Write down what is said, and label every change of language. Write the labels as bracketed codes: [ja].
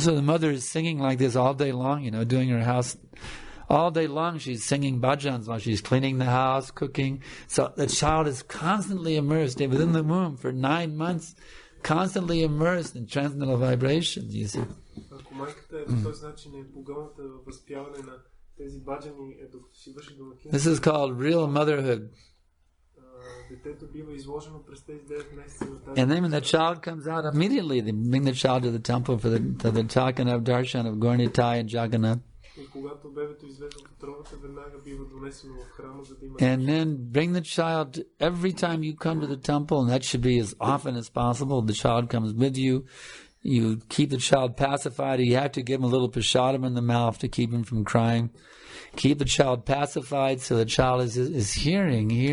[en] So the mother is singing like this all day long, you know, doing her house. All day long she's singing bhajans while she's cleaning the house, cooking. So the child is constantly immersed within the womb for 9 months, constantly immersed in transcendental vibrations, you see. [bg] Ако майката е по този начин е погълната във възпяване на тези баджани, докато си върши домакинство. [en] This is called real motherhood. [bg] Детето бива изложено през тези 9 месеца на тази. [en] And then when the child comes out, immediately they bring the child to the temple for the Chakanab darshan of Gaurnitai and Jagannath. [bg] И когато бебето излезе от утробата, веднага бива донесено в храма, за да има. [en] And then bring the child every time you come to the temple, and that should be as often as possible. The child comes with you. You keep the child pacified. You have to give him a little prasadam in the mouth to keep him from crying. Keep the child pacified so the child is hearing.